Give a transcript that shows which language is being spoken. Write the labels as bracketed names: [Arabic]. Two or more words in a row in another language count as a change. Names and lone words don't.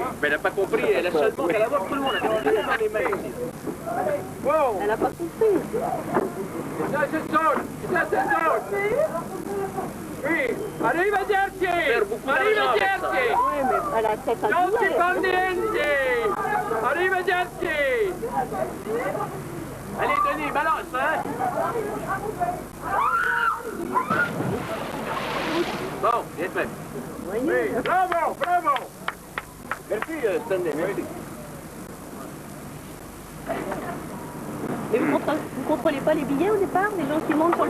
[French] Mais elle n'a pas compris, elle a seulement qu'à l'avoir tout le monde. Elle a des billets dans les mains. Wow. Elle a pas compris. Ça se sonne. Oui, [Italian] arrivederci. Arrivederci. [French] Oui, mais elle a peut-être un Non billet. [Italian] dipendenti. Arrivederci. [French] Allez, Denis, balance, hein? Bon, bien fait. Oui, bravo. Merci, Stanley, merci. Mais vous contrôlez pas les billets au départ, les gens qui montent sur le